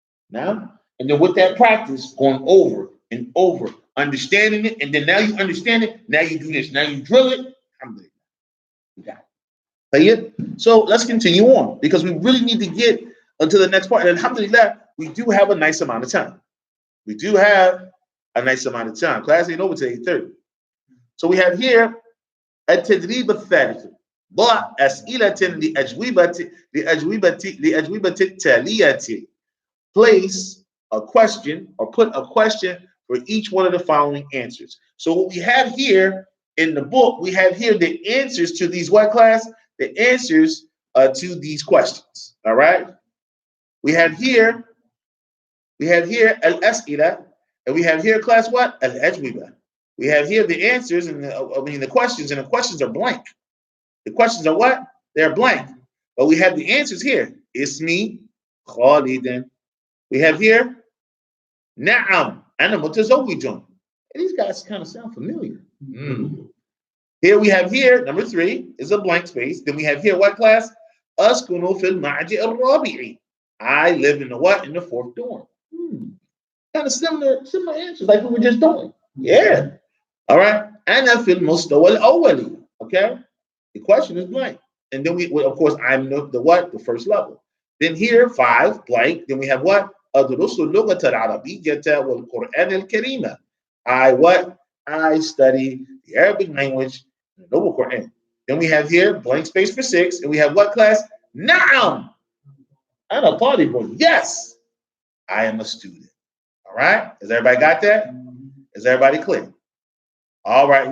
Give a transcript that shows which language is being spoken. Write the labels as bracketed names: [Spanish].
[English] Now, and then with that practice, going over and over, understanding it, and then now you understand it, now you do this, now you drill it, alhamdulillah. You got it. So let's continue on, because we really need to get unto the next part. And alhamdulillah, we do have a nice amount of time. We do have a nice amount of time. Class ain't over till 8:30. So we have here [Arabic] التدريب الثالث ضع أسئلة لأجوبة التالية. [English] Place a question or put a question for each one of the following answers. So what we have here in the book, we have here the answers to these what class? The answers to these questions. All right. We have here al-as'ila, and we have here class what? Al-ajwiba. We have here the answers and the questions, and the questions are blank. The questions are what? They're blank. But we have the answers here. [Arabic] Ismi Khalidan. [English] We have here [Arabic] Na'am ana mutazawwijun. [English] These guys kind of sound familiar. Here we have here number 3 is a blank space. Then we have here what class? [Arabic] Askunu fil ma'ji al-rabi'i. [English] I live in the what? In the 4th dorm. Kind of similar answers like we were just doing. Yeah. All right. [Arabic] Ana fil mustawa al-awwali. [English] Okay. The question is blank. And then of course, I'm the what? The first level. Then here 5 blank. Then we have what? [Arabic] أدرس اللغة العربية والقرآن الكريم. [English] I study the Arabic language and the Noble Quran. Then we have here blank space for 6, and we have what class? [Arabic] Na'am. Ana talibun. [English] Yes, I am a student. All right. Has everybody got that? Is everybody clear? All right.